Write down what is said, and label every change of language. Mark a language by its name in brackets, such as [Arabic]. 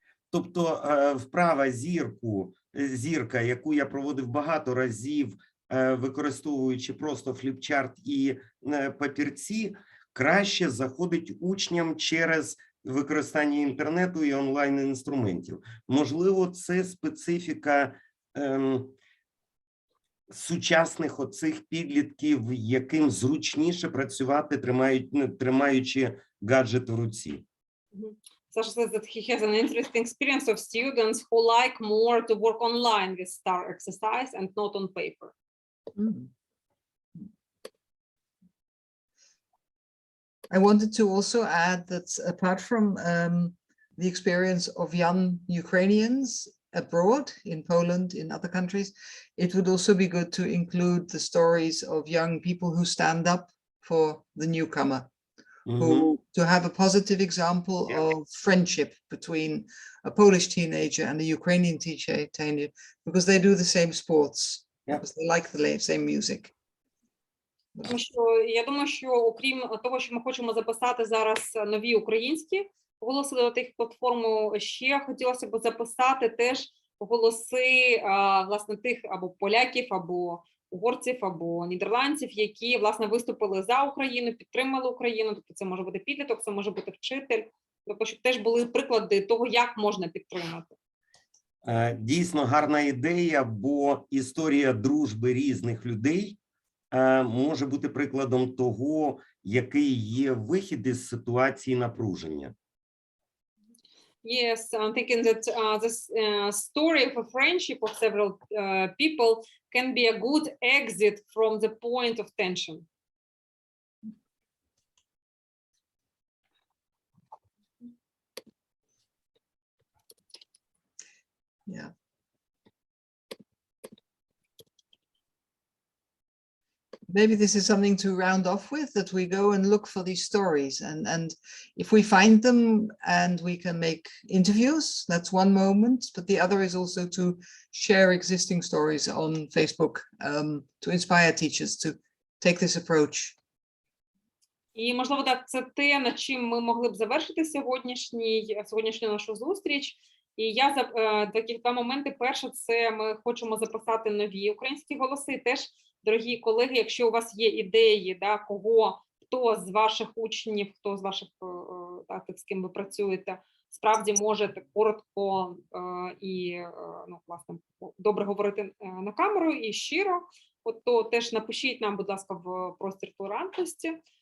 [Ukrainian] Тобто вправа зірка, яку я проводив багато разів, використовуючи просто фліпчарт і папірці, краще заходить учням через використання інтернету і онлайн-інструментів. Можливо, це специфіка сучасних оцих підлітків, яким зручніше працювати, тримаючи гаджет в руці. [English] Sasha says that he has an interesting experience of students who like more to work online with star exercise and not on paper. I wanted to also add that apart from the experience of young Ukrainians abroad in Poland, in other countries, it would also be good to include the stories of young people who stand up for the newcomer, to have a positive example of friendship between a Polish teenager and a Ukrainian teenager, because they do the same sports, because they like the same music. [Ukrainian] Тому що я думаю, що окрім того, що ми хочемо записати зараз нові українські голоси до тих платформ, ще хотілося б записати теж голоси, власне, тих або поляків, або угорців, або нідерландців, які, власне, виступили за Україну, підтримали Україну, тобто це може бути підліток, це може бути вчитель, тобто, щоб теж були приклади того, як можна підтримати. Дійсно гарна ідея, бо історія дружби різних людей може бути прикладом того, який є вихід із ситуації напруження. [English] Yes, I'm thinking that this story of a friendship of several people can be a good exit from the point of tension. Yeah. Maybe this is something to round off with, that we go and look for these stories, and if we find them and we can make interviews, that's one moment, but the other is also to share existing stories on Facebook, to inspire teachers to take this approach. [Ukrainian] І, можливо, так, це те, над чим ми могли б завершити сьогоднішню нашу зустріч. І я таких два моменти. Перше, це ми хочемо записати нові українські голоси. Теж, дорогі колеги, якщо у вас є ідеї, хто з ваших учнів, хто з ваших, з ким ви працюєте, справді може коротко і, власне, добре говорити на камеру і щиро, то теж напишіть нам, будь ласка, в простір толерантності.